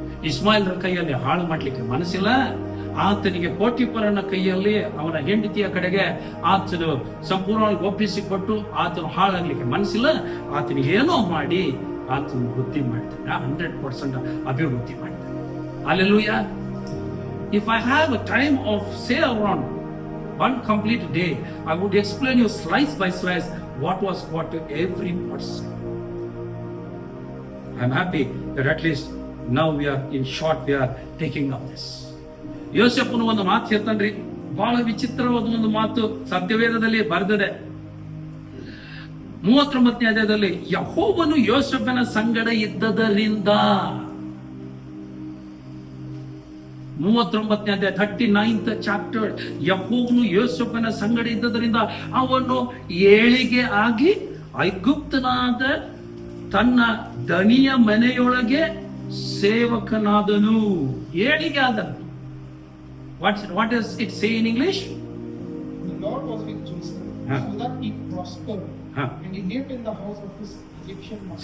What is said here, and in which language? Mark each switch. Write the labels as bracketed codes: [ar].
[kn] ಇಸ್ಮಾಯಿಲ್ರ ಕೈಯಲ್ಲಿ ಹಾಳು ಮಾಡ್ಲಿಕ್ಕೆ ಮನಸ್ಸಿಲ್ಲ. ಆತನಿಗೆ ಪೋಟಿಫರನ ಕೈಯಲ್ಲಿ ಅವನ ಹೆಂಡತಿಯ ಕಡೆಗೆ ಆತನು ಸಂಪೂರ್ಣವಾಗಿ ಒಪ್ಪಿಸಿಕೊಟ್ಟು ಆತನು ಹಾಳಾಗ್ಲಿಕ್ಕೆ ಮನಸ್ಸಿಲ್ಲ. ಆತನಿಗೆ ಏನೋ ಮಾಡಿ ಆತನ ವೃದ್ಧಿ ಮಾಡ್ತಾನೆ, 100% ಅಭಿವೃದ್ಧಿ ಮಾಡ್ತಾನೆ. [en] Hallelujah. If I have a time of say around one complete day, I would explain you slice by slice what was what to every person. I'm happy that at least now we are in short we are taking up this. [kn] ಯೋಸೇಫನು ಒಂದು ಮಾತು ಹೇಳ್ತಾನ್ರಿ, ಬಹಳ ವಿಚಿತ್ರವಾದ ಒಂದು ಮಾತು ಸತ್ಯವೇದದಲ್ಲಿ ಬರೆದಿದೆ. 39ನೇ ಅಧ್ಯಾಯದಲ್ಲಿ ಯೆಹೋವನು ಯೋಸೇಫನ ಸಂಗಡ ಇದ್ದದರಿಂದ, 39ನೇ ಅಧ್ಯಾಯ 39th ಚಾಪ್ಟರ್, ಯೆಹೋವನು ಯೋಸೇಫನ ಸಂಗಡ ಇದ್ದದರಿಂದ ಅವನು ಏಳಿಗೆ ಆಗಿ ಐಗುಪ್ತನಾದ ತನ್ನ ದಣಿಯ ಮನೆಯೊಳಗೆ ಸೇವಕನಾದನು. ಏಳಿಗೆ ಆದನು. [en] What does it say in English? The Lord was with Joseph, so that he prospered, and he lived in the house of his Egyptian master.